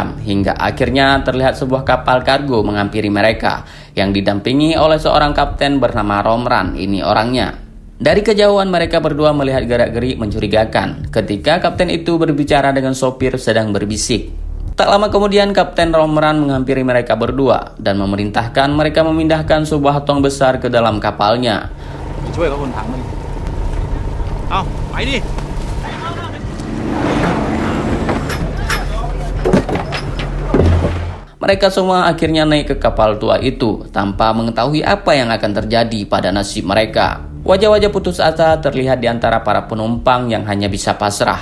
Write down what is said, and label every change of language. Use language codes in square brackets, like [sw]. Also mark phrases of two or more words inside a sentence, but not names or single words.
[id] Hingga akhirnya terlihat sebuah kapal kargo menghampiri mereka, yang didampingi oleh seorang kapten bernama Romran. Ini orangnya. Dari kejauhan mereka berdua melihat gerak-gerik mencurigakan ketika kapten itu berbicara dengan sopir sedang berbisik. Tak lama kemudian Kapten Romran menghampiri mereka berdua dan memerintahkan mereka memindahkan sebuah tong besar ke dalam kapalnya. [th] ช่วยกับคนถังมันเอาไปดิ [id] Mereka semua akhirnya naik ke kapal tua itu tanpa mengetahui apa yang akan terjadi pada nasib mereka. Wajah-wajah putus asa terlihat di antara para penumpang yang hanya bisa pasrah.